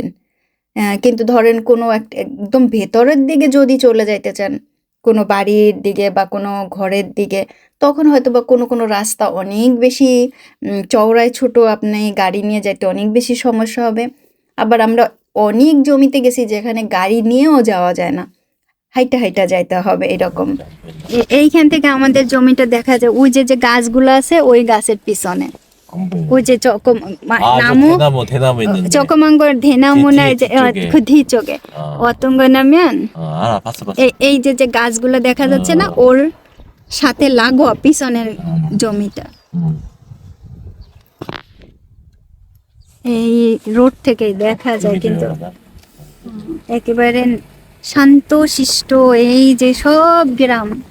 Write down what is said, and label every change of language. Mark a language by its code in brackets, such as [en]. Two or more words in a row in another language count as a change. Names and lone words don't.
[bn] কিন্তু ধরেন কোনো একদম ভেতরের দিকে যদি চলে যাইতে চান, কোনো বাড়ির দিকে বা কোনো ঘরের দিকে, তখন হয়তো বা কোনো কোনো রাস্তা অনেক বেশি চওড়ায় ছোট, আপনি গাড়ি নিয়ে যাইতে অনেক বেশি সমস্যা হবে। আবার আমরা অনেক জমিতে গেছি যেখানে গাড়ি নিয়েও যাওয়া যায় না, হাইটা হাইটা যাইতে হবে এরকম। এইখান থেকে আমাদের জমিটা দেখা যায়, ওই যে যে গাছগুলো আছে ওই গাছের পিছনে, [ko] 안 보여. [bn] ওই যে 나무, [ko] 대나무 있는데. 조그만 걸 대나무나 뒤- 이제 뒤쪽에. 그 뒤쪽에 어, 어떤 거냐면 알아, 봤어. [bn] এই যে যে গাছগুলো দেখা যাচ্ছে না, ওর সাথে লাগোয়া পিছনের জমিটা। 음. এই রোড থেকেই দেখা যায়, কিন্তু [ko] 그러다. [bn] একেবারে শান্ত শিষ্ট এই যে সব গ্রাম।